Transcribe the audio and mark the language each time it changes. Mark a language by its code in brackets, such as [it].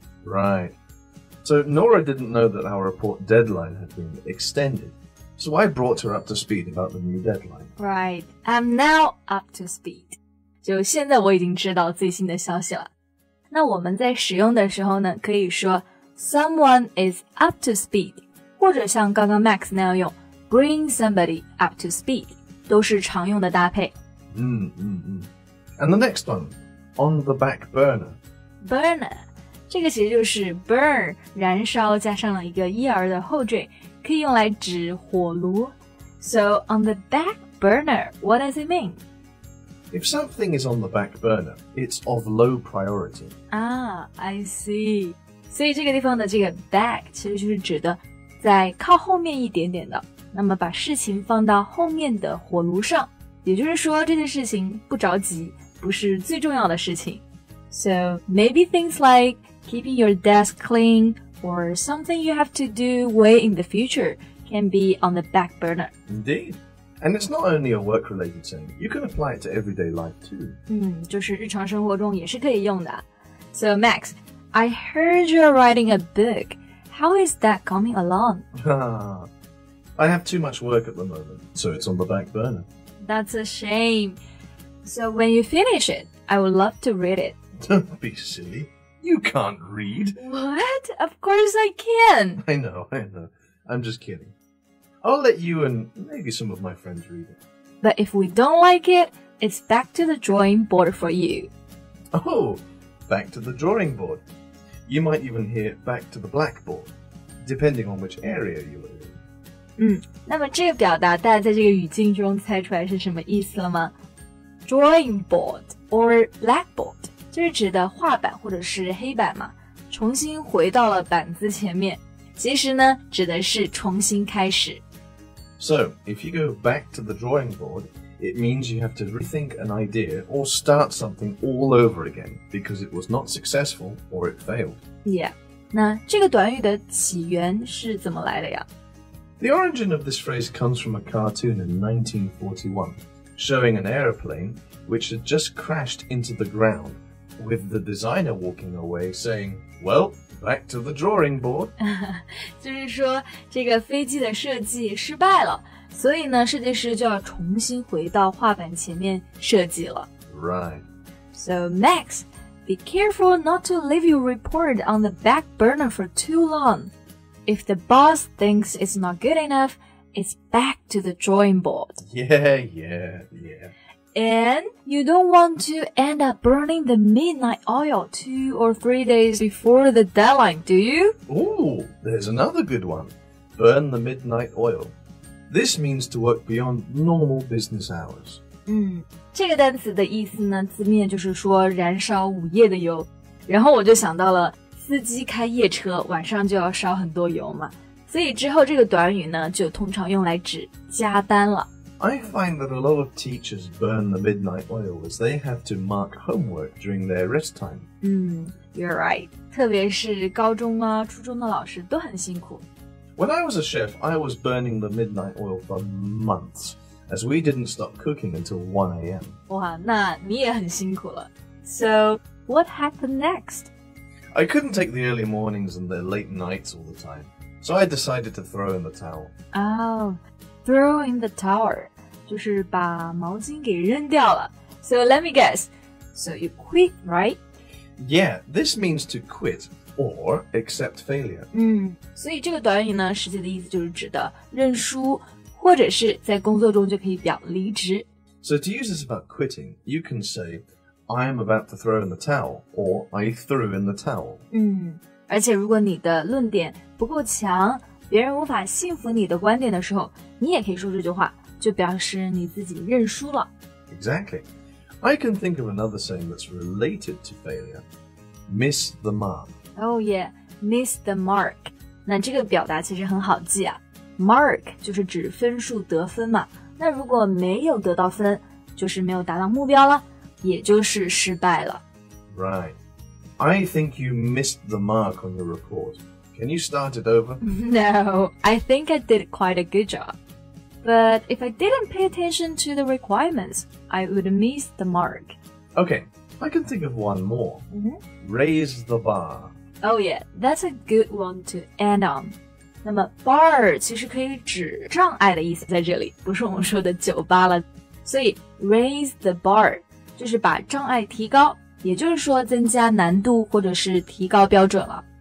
[en] Right.So Nora didn't know that our report deadline had been extended. So I brought her up to speed about the new deadline. Right. I'm now up to speed. [zh] 就现在我已经知道最新的消息了。那我们在使用的时候呢，可以说 [en] someone is up to speed, [zh] 或者像刚剛 Max 那样用 [en] bring somebody up to speed, [zh] 都是常用的搭配。 [en] And the next one, on the back burner. Burner. [zh] 这个其实就是 burn 燃烧加上了一个 er 的后缀，可以用来指火炉。 [en] So on the back burner, what does it mean? If something is on the back burner, it's of low priority. I see. [zh] 所以这个地方的这个 back 其实就是指的在靠后面一点点的，那么把事情放到后面的火炉上，也就是说这件事情不着急，不是最重要的事情。 [en] So maybe things like keeping your desk clean or something you have to do way in the future can be on the back burner. Indeed. And it's not only a work-related saying. You can apply it to everyday life too. [zh] 就是日常生活中也是可以用的。 [en] So Max, I heard you're writing a book. How is that coming along? I have too much work at the moment, so it's on the back burner. That's a shame. So when you finish it, I would love to read it. Don't be silly.You can't read. What? Of course I can. I know. I'm just kidding. I'll let you and maybe some of my friends read it. But if we don't like it, it's back to the drawing board for you. Oh, back to the drawing board. You might even hear back to the blackboard, depending on which area you are in. [zh] 那么这个表达大家在这个语境中猜出来是什么意思了吗？ [en] Drawing board or blackboard. [zh] 就是指的画板或者是黑板嘛，重新回到了板子前面。其实呢，指的是重新开始。 [en] So, if you go back to the drawing board, it means you have to rethink an idea or start something all over again because it was not successful or it failed. Yeah. [zh] 那这个短语的起源是怎么来的呀？ [en] The origin of this phrase comes from a cartoon in 1941, showing an aeroplane which had just crashed into the ground.With the designer walking away saying, well, Back to the drawing board. [zh] 就是说这个飞机的设计失败了，所以呢，设计师就要重新回到画板前面设计了。 [en] Right. So Max, be careful not to leave your report on the back burner for too long. If the boss thinks it's not good enough, it's back to the drawing board. Yeah. And you don't want to end up burning the midnight oil 2 or 3 days before the deadline, do you? Ooh, there's another good one. Burn the midnight oil. This means to work beyond normal business hours. [zh] 这个单词的意思呢，字面就是说燃烧午夜的油。然后我就想到了司机开夜车，晚上就要烧很多油嘛。所以之后这个短语呢，就通常用来指加班了。 [en] I find that a lot of teachers burn the midnight oil as they have to mark homework during their rest time. You're right. [zh] 特别是高中啊、初中的老师都很辛苦。 [en] When I was a chef, I was burning the midnight oil for months, as we didn't stop cooking until 1 a.m. [zh] 哇，那你也很辛苦了。 [en] So, what happened next? I couldn't take the early mornings and the late nights all the time, so I decided to throw in the towel. Oh, throw in the towel. [zh] 就是把毛巾给扔掉了。 [en] So let me guess. So you quit, right? Yeah, this means to quit or accept failure. [zh] 所以这个短语呢，实际的意思就是指的认输，或者是在工作中就可以表离职。 [en] So to use this about quitting, you can say, I am about to throw in the towel, or I threw in the towel. [zh] 而且如果你的论点不够强，别人无法信服你的观点的时候，你也可以说这句话，就表示你自己认输了。 [en] Exactly. I can think of another saying that's related to failure. Miss the mark. Oh yeah, miss the mark. [zh] 那这个表达其实很好记啊。Mark 就是指分数得分嘛。那如果没有得到分，就是没有达到目标了，也就是失败了。 [en] Right. I think you missed the mark on your report. Can you start it over? No, I think I did quite a good job. But if I didn't pay attention to the requirements, I would miss the mark. Okay, I can think of one more. Raise the bar. Oh yeah, that's a good one to end on. [zh] 那么 bar 其实可以指障碍的意思，在这里不是我们说的酒吧了。所以 [en] raise the bar [zh] 就是把障碍提高，也就是说增加难度或者是提高标准了。